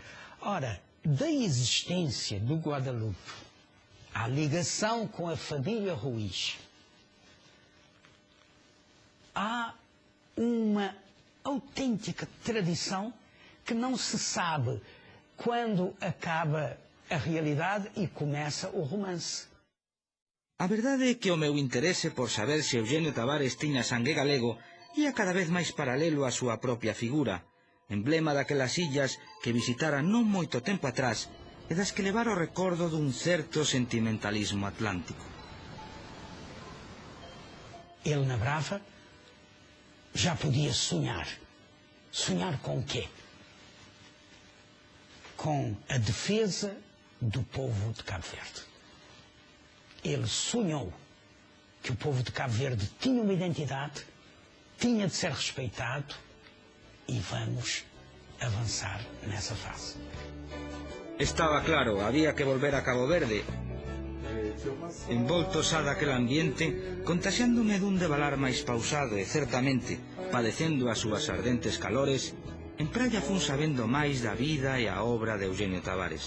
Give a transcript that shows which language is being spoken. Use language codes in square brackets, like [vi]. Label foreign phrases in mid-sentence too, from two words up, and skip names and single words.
[pt] Ora, da existência do Guadalupe à ligação com a família Ruiz, há uma autêntica tradição que não se sabe quando acaba a realidade e começa o romance. [gl] A verdade é que o meu interese por saber se Eugenio Tavares tiña sangue galego ia cada vez máis paralelo á súa propia figura, emblema daquelas illas que visitara non moito tempo atrás e das que levara o recordo dun certo sentimentalismo atlántico. [pt] Ele na Brava já podia sonhar. Sonhar com o quê? Com a defesa do povo de Cabo Verde. Ele sonhou que o povo de Cabo Verde tinha uma identidade, tinha de ser respeitado e vamos avançar nessa fase. [gl] Estaba claro, había que volver a Cabo Verde. Envolto xa daquel ambiente, contaxiándome dun devalar máis pausado e, certamente, padecendo as súas ardentes calores, en praia fun sabendo máis da vida e a obra de Eugenio Tavares.